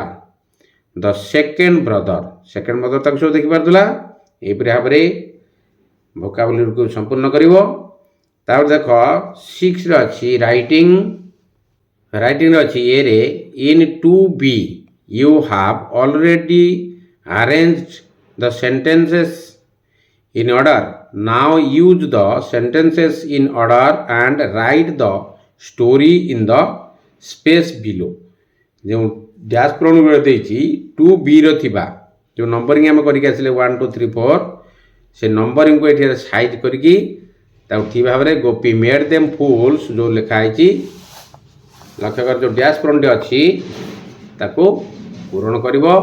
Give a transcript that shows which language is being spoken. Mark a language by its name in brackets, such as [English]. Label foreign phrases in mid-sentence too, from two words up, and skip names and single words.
[English] The second brother. second brother [Odia] ତାକୁ ସବୁ ଦେଖିପାରୁଥିଲା। ଏହିପରି ଭାବରେ ଭୋକାବୁଲାରୀକୁ ସମ୍ପୂର୍ଣ୍ଣ କରିବ। ତାପରେ ଦେଖ 6ରେ ଅଛି ରାଇଟିଂ। ରାଇଟିଂରେ ଅଛି [English] A in 2B you have already arranged the sentences in order. Now use the sentences in order and write the story in the space below। [Odia] ଯେଉଁ ଡ୍ୟାସ୍ ପ୍ରଣୁଗୁଡ଼ା ଦେଇଛି 2Bର ଥିବା ଯେଉଁ ନମ୍ବରିଂ ଆମେ କରିକି ଆସିଲେ 1 2 3 4, ସେ ନମ୍ବରିଂକୁ ଏଠି ସାଇଜ୍ କରିକି ତାକୁ ଠିକ୍ ଭାବରେ [English] Gopi made them fools [Odia] ଯେଉଁ ଲେଖା ହେଇଛି ଲକ୍ଷ୍ୟ କର, ଯେଉଁ ଡ୍ୟାସ୍ ପ୍ରଣଟି ଅଛି ତାକୁ ପୂରଣ କରିବ।